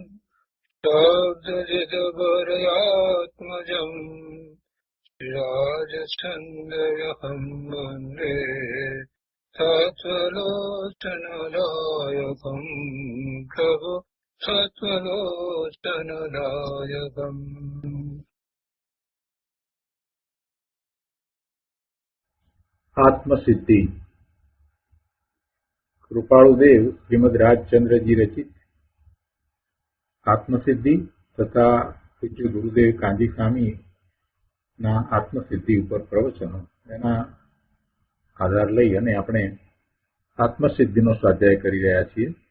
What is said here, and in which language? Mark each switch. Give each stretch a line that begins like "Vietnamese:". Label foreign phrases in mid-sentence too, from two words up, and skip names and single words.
Sanskrit: शब्दजितवर्यात्मजम् राजचन्द्रहं वन्दे तत्त्वलोचनदायकम् प्रभु तत्त्वलोचनदायकम्।
Gujarati: आत्मसिद्धि कृपाळुदेव श्रीमद રાજચંદ્રજી રચિત આત્મસિદ્ધિ તથા પૂજ્ય ગુરુદેવ કાંજી સ્વામી ના આત્મસિદ્ધિ ઉપર પ્રવચનો એના આધાર લઈ અને આપણે આત્મસિદ્ધિનો સ્વાધ્યાય કરી રહ્યા છીએ.